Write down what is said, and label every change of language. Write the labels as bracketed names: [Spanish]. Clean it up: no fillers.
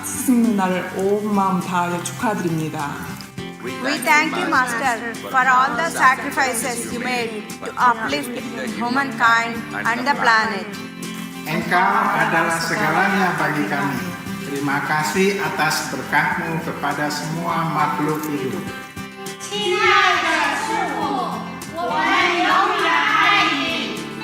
[Korean] 스승 누나를 온 마음 다하여 축하드립니다. [English] We thank you, Master, for all the sacrifices you made to uplift humankind and the planet. [Indonesian] Engkau adalah segalanya bagi kami. Terima kasih atas berkah-Mu kepada semua makhluk hidup. [Chinese] 亲爱的师父，我们永遠愛你。